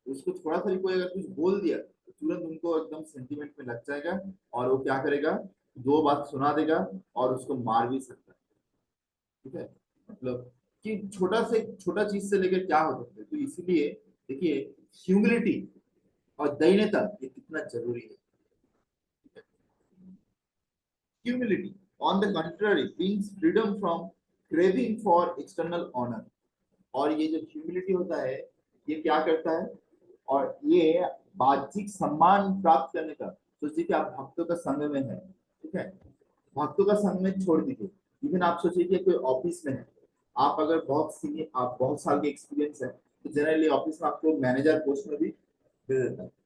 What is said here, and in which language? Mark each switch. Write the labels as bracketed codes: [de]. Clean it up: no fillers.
[hi] उसको थोड़ा सा भी कोई अगर कुछ बोल दिया तो तुरंत उनको एकदम सेंटिमेंट में लग जाएगा और वो क्या करेगा, दो बात सुना देगा और उसको मार भी सकता है, ठीक है। मतलब कि छोटा चीज से लेकर क्या हो सकता है। तो इसीलिए देखिए, ह्यूमिलिटी और दयनीयता ये कितना जरूरी है। [en] Humility, on the contrary, brings freedom from craving for external honor. [hi] और ये जो ह्यूमिलिटी होता है ये क्या करता है, और ये बाह्यिक सम्मान प्राप्त करने का, सोचिए कि आप भक्तों का संग में है, ठीक है, भक्तों का संग में छोड़ दीजिए, इवन आप सोचिए कि कोई ऑफिस में है, आप अगर बहुत सीनियर, आप बहुत साल के एक्सपीरियंस है तो जनरली ऑफिस में आपको मैनेजर पोस्ट में भी दे देता है।